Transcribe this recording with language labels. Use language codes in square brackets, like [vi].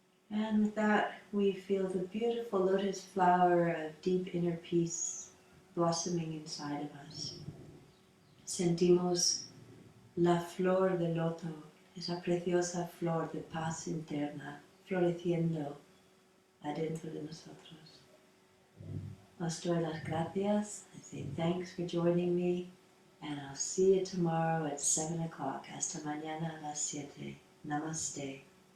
[en] And with that, we feel the beautiful lotus flower of deep inner peace blossoming inside of us. [es] Sentimos la flor de loto, esa preciosa flor de paz interna, floreciendo adentro de nosotros. Os doy las gracias. [en] I say thanks for joining me, and I'll see you tomorrow at 7 o'clock. [es] Hasta mañana a las 7. [en] Namaste.